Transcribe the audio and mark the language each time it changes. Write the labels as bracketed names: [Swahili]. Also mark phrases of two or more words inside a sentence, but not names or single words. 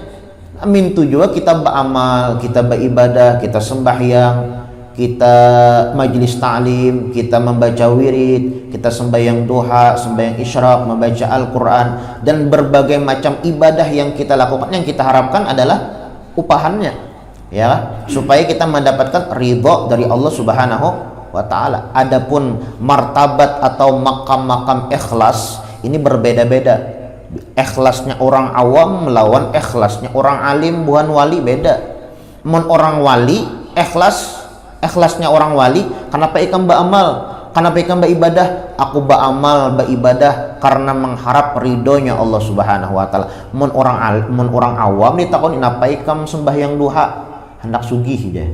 [Indonesian] Mintu juga kita beramal, kita beribadah, kita sembahyang, kita majlis ta'lim, kita membaca wirid, kita sembahyang duha, sembahyang isyraq, membaca Al-Quran, dan berbagai macam ibadah yang kita lakukan, yang kita harapkan adalah upahannya, ya, supaya kita mendapatkan ridho dari Allah [Arabic] Subhanahu wa taala. [Indonesian] Adapun martabat atau makam-makam ikhlas ini berbeda-beda. Ikhlasnya orang awam melawan ikhlasnya orang alim bukan wali, beda. [Banjar] Mun orang wali ikhlasnya orang wali, kenapa ikam beramal, kenapa ikam beribadah? [Indonesian] Aku beramal beribadah karena mengharap ridhonya Allah [Arabic] Subhanahu wa taala. [Banjar] Mun orang awam ditakoni napa ikam sembahyang duha, hendak sugih deh.